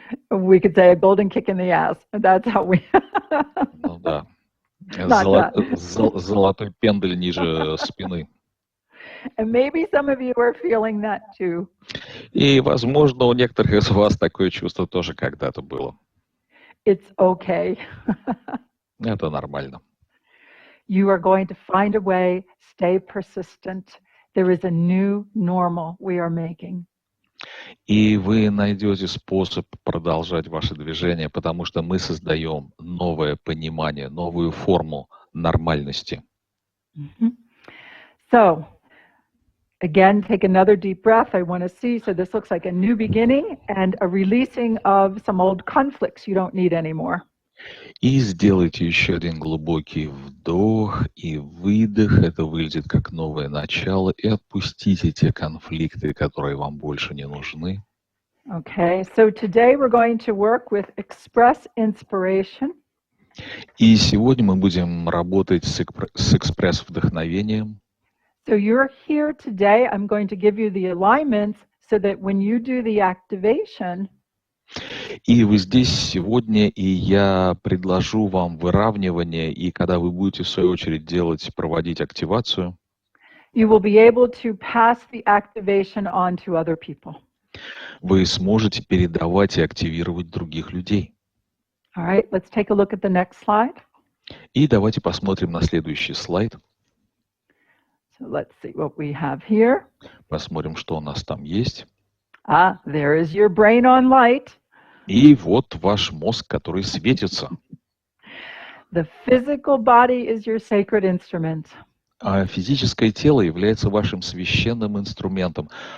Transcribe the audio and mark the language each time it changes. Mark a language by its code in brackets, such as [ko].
[en] We could say "A Golden Kick in the Ass." That's how we. [ru] Ну да. [en] Not [ru] Золотой пендель ниже спины. [en] And maybe some of you are feeling that too. [ru] И, возможно, у некоторых из вас такое чувство тоже когда-то было. [en] It's okay. [ru] Это нормально. [en] You are going to find a way, stay persistent. There is a new normal we are making. [ru] И вы найдете способ продолжать ваше движение, потому что мы создаем новое понимание, новую форму нормальности. [en] So, again, take another deep breath. I want to see. So this looks like a new beginning and a releasing of some old conflicts you don't need anymore. [ru] И сделайте еще один глубокий вдох и выдох. Это выглядит как новое начало. И отпустите те конфликты, которые вам больше не нужны. [en] Okay, so today we're going to work with Express Inspiration. [ru] И сегодня мы будем работать с экспресс-вдохновением. [en] So you're here today. I'm going to give you the alignments so that when you do the activation, [ru] И вы здесь сегодня, и я предложу вам выравнивание, и когда вы будете, в свою очередь, проводить активацию, [en] you will be able to pass the activation on to other people. [ru] вы сможете передавать и активировать других людей. [en] All right, let's take a look at the next slide. [ru] И давайте посмотрим на следующий слайд. [en] So let's see what we have here. [ru] Посмотрим, что у нас там есть. [en] There is your brain on light. [ru] И вот ваш мозг, который светится. [en] The physical body is your sacred instrument. [ru] А физическое тело является вашим священным инструментом.